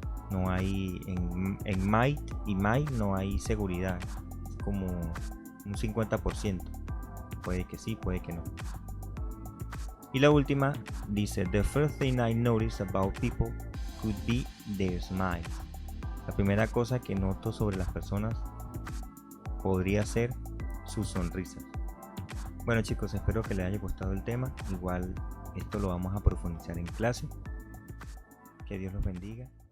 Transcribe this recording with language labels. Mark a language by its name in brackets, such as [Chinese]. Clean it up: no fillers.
[Spanish] No hay en might y might no hay seguridad. Es como un 50%. Puede que sí, puede que no. Y la última dice: [English] The first thing I notice about people could be their smiles. [Spanish] La primera cosa que noto sobre las personas podría ser sus sonrisas. Bueno chicos, espero que les haya gustado el tema. Igual esto lo vamos a profundizar en clase. Que Dios los bendiga.